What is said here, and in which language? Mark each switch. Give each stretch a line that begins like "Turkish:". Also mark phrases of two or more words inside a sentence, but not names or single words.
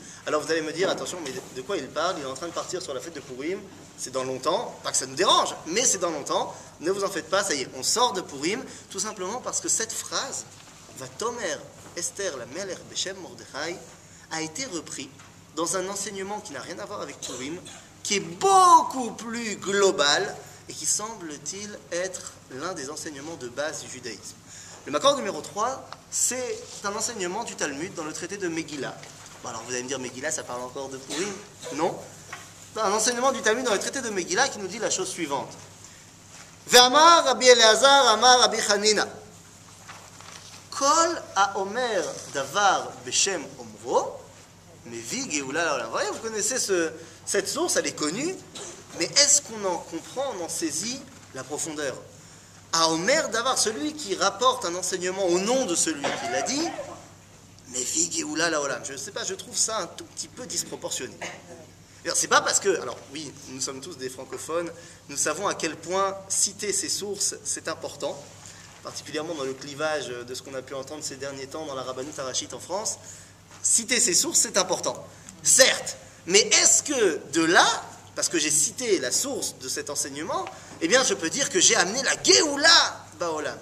French: Alors vous allez me dire, attention, mais de quoi il parle? Il est en train de partir sur la fête de Purim, c'est dans longtemps, pas que ça nous dérange, mais c'est dans longtemps, ne vous en faites pas, ça y est, on sort de Purim, tout simplement parce que cette phrase,
Hebrew: ותאמר אסתר למלך בשם מרדכי,
French: a été repris dans un enseignement qui n'a rien à voir avec Purim, qui est beaucoup plus global et qui semble-t-il être l'un des enseignements de base du judaïsme. Le Makor numéro 3, c'est un enseignement du Talmud dans le traité de Megillah. Bon, alors vous allez me dire, Megillah, ça parle encore de Purim? Non. C'est un enseignement du Talmud dans le traité de Megillah qui nous dit la chose suivante.
Hebrew: ואמר רבי אלעזר, אמר רבי חנינא. כל האומר דבר בשם אומרו, מביא גאולה לעולם.
French: Vous connaissez cette source, elle est connue, mais est-ce qu'on en comprend, on en saisit la profondeur?
Hebrew: האומר דבר,
French: celui qui rapporte un enseignement au nom de celui qui l'a dit,
Hebrew: מביא גאולה לעולם.
French: Je ne sais pas, je trouve ça un tout petit peu disproportionné. C'est pas parce que, alors oui, nous sommes tous des francophones, nous savons à quel point citer ces sources, c'est important, particulièrement dans le clivage de ce qu'on a pu entendre ces derniers temps dans la
Hebrew: רבנות הראשית
French: en France. Citer ces sources, c'est important, certes, mais est-ce que de là, parce que j'ai cité la source de cet enseignement, eh bien je peux dire que j'ai amené la
Hebrew: גאולה בעולם?